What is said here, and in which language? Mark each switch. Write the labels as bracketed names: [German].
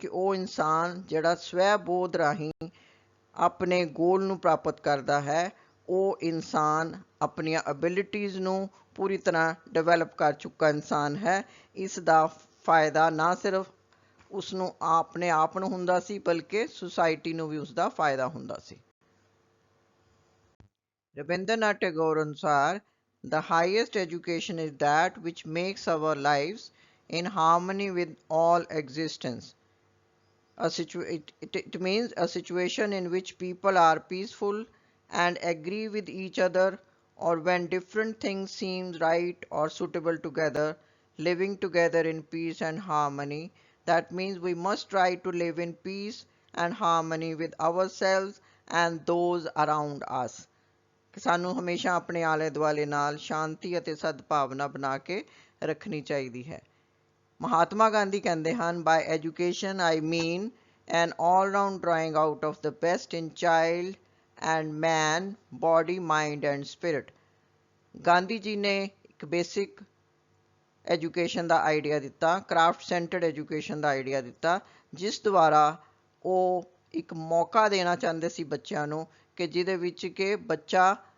[Punjabi] ਕਿ ਉਹ ਇਨਸਾਨ ਜਿਹੜਾ ਸਵੈ ਬੋਧ ਰਾਹੀਂ ਆਪਣੇ ਗੋਲ ਨੂੰ ਪ੍ਰਾਪਤ ਕਰਦਾ ਹੈ, ਉਹ ਇਨਸਾਨ ਆਪਣੀਆਂ ਐਬਿਲਿਟੀਜ਼ ਨੂੰ ਪੂਰੀ ਤਰ੍ਹਾਂ ਡਿਵੈਲਪ ਕਰ ਚੁੱਕਾ ਇਨਸਾਨ ਹੈ। ਇਸ ਦਾ ਫਾਇਦਾ ਨਾ ਸਿਰਫ ਉਸਨੂੰ ਆਪਣੇ ਆਪ ਨੂੰ ਹੁੰਦਾ ਸੀ ਬਲਕਿ ਸੁਸਾਇਟੀ ਨੂੰ ਵੀ ਉਸਦਾ ਫਾਇਦਾ ਹੁੰਦਾ ਸੀ। [English] ਰਵਿੰਦਰਨਾਥ ਟੈਗੋਰ ਅਨੁਸਾਰ the highest education is that which makes our lives in harmony with all existence. It means a situation in which people are peaceful and agree with each other, or when different things seem right or suitable together, living together in peace and harmony. That means we must try to live in peace and harmony with ourselves and those around us. [Punjabi] ਕਿ ਸਾਨੂੰ ਹਮੇਸ਼ਾ ਆਪਣੇ ਆਲੇ ਦੁਆਲੇ ਨਾਲ ਸ਼ਾਂਤੀ ਅਤੇ ਸਦਭਾਵਨਾ ਬਣਾ ਕੇ ਰੱਖਣੀ ਚਾਹੀਦੀ ਹੈ। ਮਹਾਤਮਾ ਗਾਂਧੀ ਕਹਿੰਦੇ ਹਨ, [English] by education I mean an all-round drawing out of the best in child and man, body, mind and spirit. [Punjabi] Gandhi ji ਨੇ ਇੱਕ ਬੇਸਿਕ ਐਜੂਕੇਸ਼ਨ ਦਾ ਆਈਡੀਆ ਦਿੱਤਾ, ਕਰਾਫਟ ਸੈਂਟਰਡ ਐਜੂਕੇਸ਼ਨ ਦਾ ਆਈਡੀਆ ਦਿੱਤਾ, ਜਿਸ ਦੁਆਰਾ ਉਹ ਇੱਕ ਮੌਕਾ ਦੇਣਾ ਚਾਹੁੰਦੇ ਸੀ ਬੱਚਿਆਂ ਨੂੰ ਕਿ ਜਿਹਦੇ ਵਿੱਚ ਕਿ ਬੱਚਾ